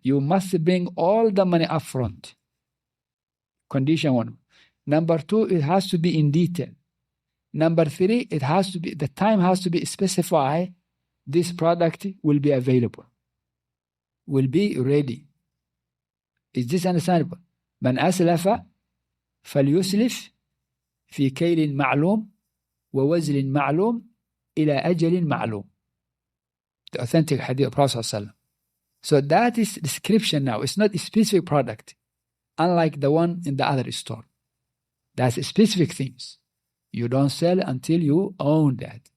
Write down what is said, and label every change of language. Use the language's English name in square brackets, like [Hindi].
[English] You must bring all the money up front. Condition one. Number two, it has to be in detail. Number three, it has to be, the time has to be specified. This product will be available. Will be ready. Is this understandable? [Arabic] من أسلف فليسلف في كيل معلوم ووزن معلوم إلى أجل معلوم. [English] The authentic hadith of Prophet. So that is description now. It's not a specific product, unlike the one in the other store. That's specific things. You don't sell until you own that.